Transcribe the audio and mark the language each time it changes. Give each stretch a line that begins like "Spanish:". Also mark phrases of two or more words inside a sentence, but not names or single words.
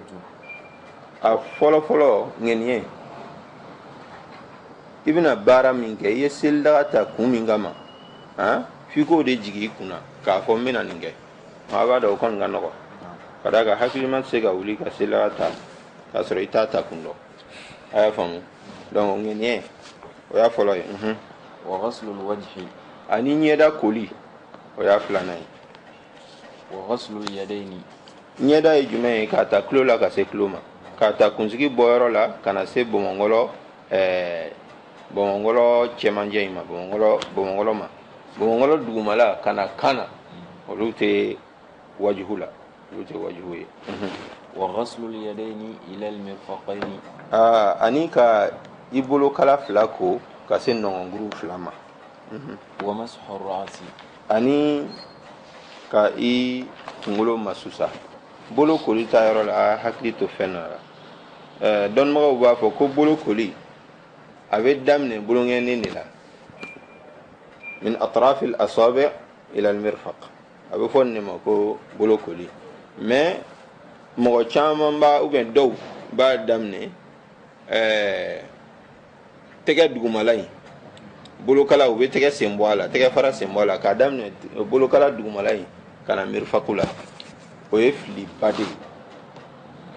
Bambara: a fɔlɔfɔlɔ ŋɛniɲɛ i bɛna baara min kɛ i ye seli daga ta kun min kama f'i k'o de jigin i kunna k'a fɔ n bɛna nin kɛ a b'a dɔn o kɔni ka nɔgɔ ka d'a kan hakilima tɛ se ka wuli ka seli daga ta k'a sɔrɔ i t'a ta kun dɔn a y'a faamu donc ŋɛniɲɛ o y'a fɔlɔ ye.
Arabic: وغسل الوجه
Bambara: ani ɲɛda koli o y'a filanan ye.
Arabic: وغسل اليدين
Bambara: ɲɛda ye jumɛn ye k'a ta tulo la ka se tulo ma k'a ta kunsigi bɔyɔrɔ la ka na se bɔmɔnkɔlɔ cɛmancɛ in ma bɔmɔnkɔlɔ ma bɔmɔnkɔlɔ dugumala ka na kan na olu tɛ wajihu la olu tɛ wajihu ye.
Arabic: وغسل اليدين إلى المرفقين
Bambara: ani ka i bolo kala fila ko ka se nɔngɔnkuru fila ma.
Arabic: ومسح الرأس
Bambara: ani ka i kunkolo masusa bolo koli ta yɔrɔ la a hakili to fɛn na la dɔnnibagaw b'a fɔ ko bolo koli a bɛ daminɛ boloŋɛnin de la min
Arabic: أطراف الأصابع إلى المرفق
Bambara: a bɛ fɔ nin de ma ko bolo koli mais mɔgɔ caman b'a
French: ou bien
Bambara: dɔw b'a daminɛ tɛgɛ dugumala in bolokala u bɛ tɛgɛ sen bɔ a la tɛgɛ fara sen bɔ a la k'a daminɛ bolokala dugumala in ka na mirifaku la o ye filiba de ye o